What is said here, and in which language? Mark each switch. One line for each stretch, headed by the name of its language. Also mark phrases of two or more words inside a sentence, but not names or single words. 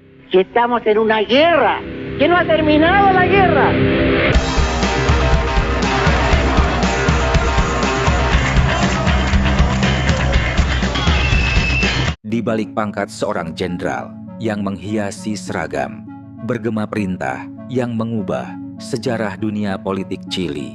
Spanish: que estamos en una guerra, que no ha terminado la guerra.
Indonesian: Di balik pangkat seorang jenderal yang menghiasi seragam, bergema perintah yang mengubah sejarah dunia politik Chili.